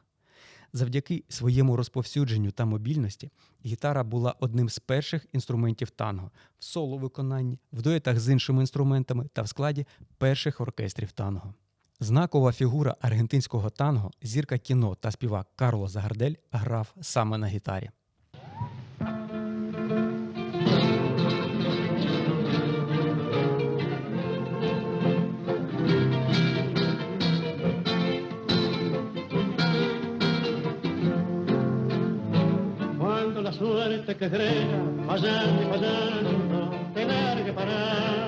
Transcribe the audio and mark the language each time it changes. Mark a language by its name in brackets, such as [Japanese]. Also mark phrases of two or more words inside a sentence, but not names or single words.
[Ukrainian] Завдяки своєму розповсюдженню та мобільності, гітара була одним з перших інструментів танго в соло-виконанні, в дуетах з іншими інструментами та в складі перших оркестрів танго. Знакова фігура аргентинського танго, зірка кіно та співак Карлос Гардель грав саме на гітарі. [Spanish] Cuando la suerte que crea, fallando y fallando, te largue parar.